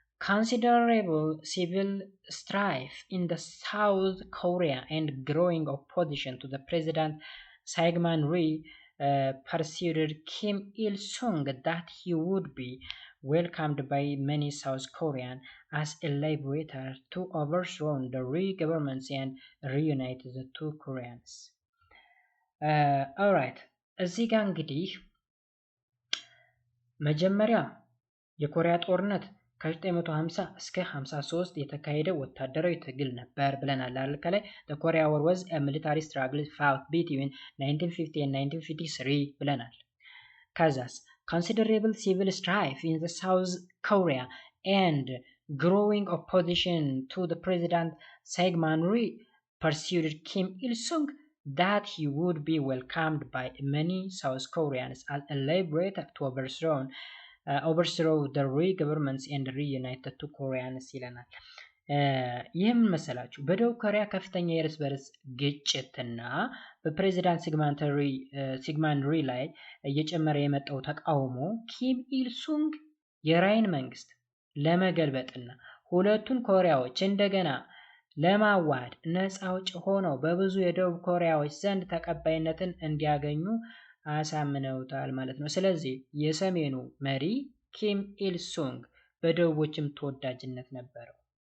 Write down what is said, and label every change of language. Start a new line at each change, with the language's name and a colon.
English: Considerable civil strife in the South Korea and growing opposition to the president Syngman Rhee persuaded Kim Il-sung that he would be welcomed by many South Koreans as a liberator to overthrow the Rhee government and reunite the two Koreans. Alright,
Amharic: እዚህ ጋር እንግዲህ መጀመሪያ የኮሪያ ጦርነት ከ1950 እስከ 53 የተካሄደ ወታደራዊ ትግል ነበር ብለናል አይደል
English: the Korea War was a military struggle fought between 1950 and 1953
Amharic: ብለናል ከዛስ
English: considerable civil strife in the South Korea and growing opposition to the president Syngman Rhee persuaded Kim Il-sung that he would be welcomed by many South Koreans as a liberator to overthrow the governments and reunite the two Koreans
Amharic: ይለናል። ይህም መሰላችሁ በደቡብ ኮሪያ ከፍተኛ የእርስ በርስ ግጭትና በፕሬዚዳንት ሲግማንድ ሪ ላይ እየጨመረ የመጣው ተቃውሞ ኪም ኢል ሱንግ የራይን መንግስት ለመገልበጥና ሁለቱን ኮሪያዎች እንደገና ለማዋሃድ ነፃ አውጪ ሆነው በብዙ የደቡብ ኮሪያዎች ዘንድ ተቀባይነትን እንዲያገኙ አሳምነውታል ማለት ነው። ስለዚህ የሰሜኑ መሪ ኪም ኢል ሱንግ በደቡቦችም ተወዳጅነት ነበረው።